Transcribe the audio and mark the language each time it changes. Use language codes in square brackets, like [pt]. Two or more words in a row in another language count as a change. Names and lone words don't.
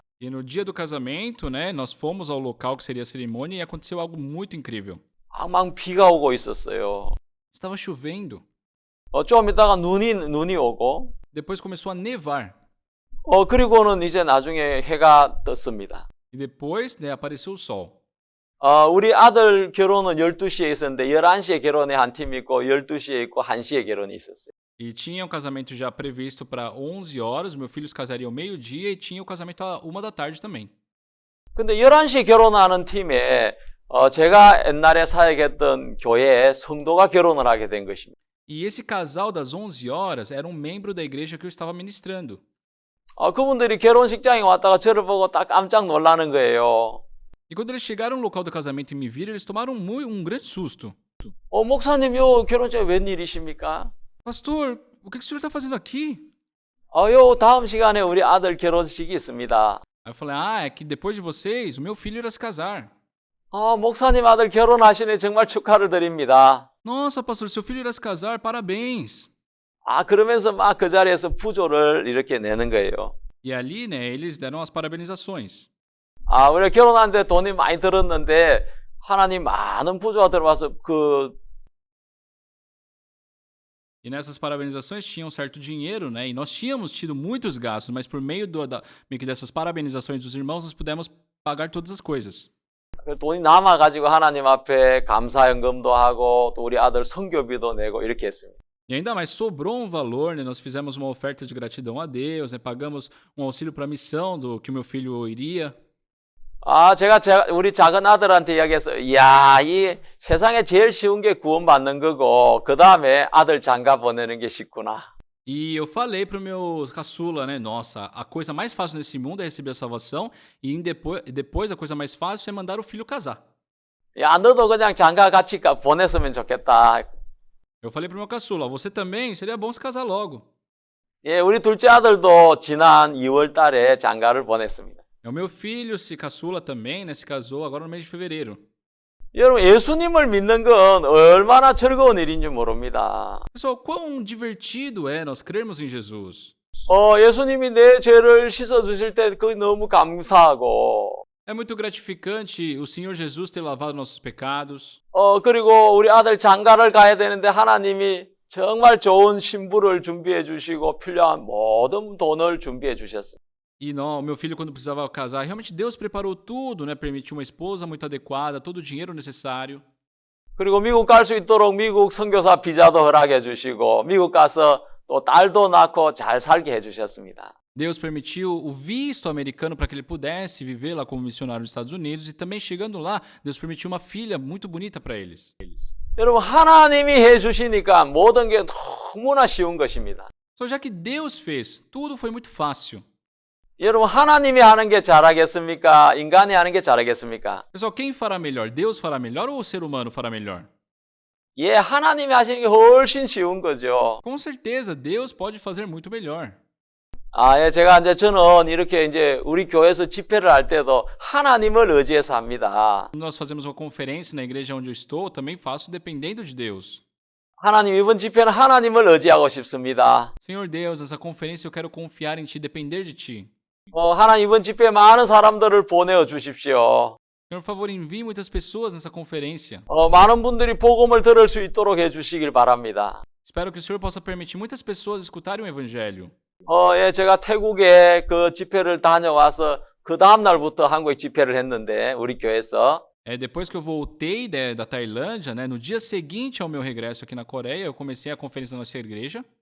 [pt] E no dia do casamento, né, nós fomos ao local que seria a cerimônia e aconteceu algo muito incrível. [ko] 막 비가 오고 있었어요. [pt] Estava chovendo. [ko] 좀 있다가 눈이 오고 [pt] Depois começou a nevar. [ko] 그리고는 이제 나중에 해가 떴습니다. [pt] E depois, né, apareceu o sol. [ko] 우리 아들 결혼은 12시에 있었는데 11시에 결혼에 한 팀이 있고 12시에 있고 1시에 결혼이 있었어요. [pt] E tinha um casamento já previsto para 11 horas, meu filho se casaria ao meio-dia e tinha o casamento à 1 da tarde também. [ko] 근데 11시에 결혼하는 팀에 제가 옛날에 사역했던 교회에 성도가 결혼을 하게 된 것입니다. [pt] E esse casal das 11 horas era um membro da igreja que eu estava ministrando. [ko] 그분들이 결혼식장에 왔다가 저를 보고 딱 깜짝 놀라는 거예요. [pt] E quando eles chegaram no local do casamento e me viram, eles tomaram um grande susto. [ko] 목사님, 요 결혼식에 웬일이십니까? [pt] Pastor, o que o senhor está fazendo aqui? [ko] 요 다음 시간에 우리 아들 결혼식이 있습니다. [pt] Aí eu falei, é que depois de vocês, o meu filho irá se casar. [ko] 목사님 아들 결혼하시네 정말 축하를 드립니다. [pt] Nossa, pastor, seu filho irá se casar, parabéns. [ko] 그러면서 막 그 자리에서 부조를 이렇게 내는 거예요. [pt] E ali, né, eles deram as parabenizações. [ko] 우리가 결혼하는데 돈이 많이 들었는데 하나님 많은 부조가 들어와서 [pt] E nessas parabenizações tinha um certo dinheiro, né? E nós tínhamos tido muitos gastos, mas por meio meio que dessas parabenizações dos irmãos, nós pudemos pagar todas as coisas. [ko] 돈이 남아가지고 하나님 앞에 감사연금도 하고 또 우리 아들 선교비도 내고 이렇게 했습니다. [pt] E ainda mais sobrou um valor, né? Nós fizemos uma oferta de gratidão a Deus, né? Pagamos um auxílio para a missão do que o meu filho iria. [ko] 제가 우리 작은 아들한테 이야기해서, 이야, 이 세상에 제일 쉬운 게 구원받는 거고, 그 다음에 아들 장가 보내는 게 쉽구나. [pt] E eu falei pro meu caçula, né? Nossa, a coisa mais fácil nesse mundo é receber a salvação e depois a coisa mais fácil é mandar o filho casar. [ko] 야, 너도 그냥 장가 같이 보냈으면 좋겠다. [pt] Eu falei pro meu caçula, você também? Seria bom se casar logo. [ko] 예, 우리 둘째 아들도 지난 2월 달에 장가를 보냈습니다. [pt] O meu filho, se caçula também, né? Se casou agora no mês de fevereiro. [ko] 여러분, 예수님을 믿는 건 얼마나 즐거운 일인지 모릅니다. [pt] Pessoal, quão divertido é nós crermos em Jesus. [ko] 예수님이 내 죄를 씻어주실 때 그게 너무 감사하고, [pt] É muito gratificante o Senhor Jesus ter lavado nossos pecados. [ko] 그리고 우리 아들 장가를 가야 되는데 하나님이 정말 좋은 신부를 준비해 주시고 필요한 모든 돈을 준비해 주셨습니다. [pt] E não, meu filho, quando precisava casar, realmente Deus preparou tudo, né? Permitiu uma esposa muito adequada, todo o dinheiro necessário. [ko] 그리고 미국 갈 수 있도록 미국 선교사 비자도 허락해 주시고 미국 가서 또 딸도 낳고 잘 살게 해 주셨습니다. [pt] Deus permitiu o visto americano para que ele pudesse viver lá como missionário nos Estados Unidos e também chegando lá, Deus permitiu uma filha muito bonita para eles. [ko] 여러분, 하나님이 해 주시니까 모든 게 너무나 쉬운 것입니다. [pt] Então, já que Deus fez, tudo foi muito fácil. [ko] 여러분, 하나님이 하는 게 잘하겠습니까? 인간이 하는 게 잘하겠습니까? [pt] Pessoal, quem fará melhor? Deus fará melhor ou o ser humano fará melhor? [ko] 예, 하나님이 하시는 게 훨씬 쉬운 거죠. [pt] Com certeza, Deus pode fazer muito melhor. [ko] 예, 저는 이렇게 이제 우리 교회에서 집회를 할 때도 하나님을 의지해서 합니다. [pt] Quando nós fazemos uma conferência na igreja onde eu estou, também faço dependendo de Deus. [ko] 하나님, 이번 집회는 하나님을 의지하고 싶습니다. [pt] Senhor Deus, essa conferência eu quero confiar em Ti, depender de Ti. [ko] 하나님, 이번 집회에 많은 사람들을 보내어 주십시오. [pt] Senhor, por favor, envie muitas pessoas nessa conferência. [ko] 많은 분들이 복음을 들을 수 있도록 해주시길 바랍니다. [pt] Espero que o Senhor possa permitir muitas pessoas escutarem o Evangelho. [ko] 예, 제가 태국에 그 집회를 다녀와서 그 다음 날부터 한국에 집회를 했는데 우리 교회에서 [pt] Depois que eu voltei da Tailândia, né, no dia seguinte ao meu regresso aqui na Coreia, eu comecei a conferência da nossa igreja.